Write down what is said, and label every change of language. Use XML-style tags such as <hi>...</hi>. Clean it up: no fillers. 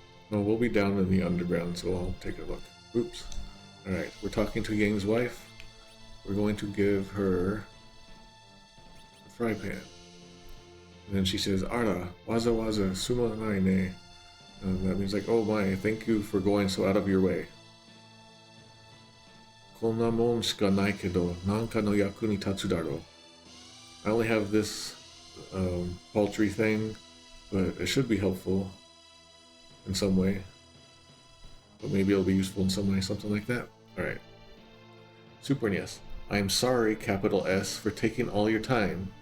<en>Well, we'll be down in the underground, so I'll take a look. Oops. Alright, we're talking to Yang's wife. We're going to give her a fry pan. And then she says,</en> <ja>Ara, waza waza, sumanai ne.</ja> <en>That means like, oh my, thank you for going so out of your way.</en> <ja>こんなもんしかないけど、なんかの役に立つだろう.</ja> <en>I only have this paltry thing, but it should be helpful in some way. But maybe it'll be useful in some way, something like that. Alright. Super NES. I am sorry, capital S, for taking all your time.</en>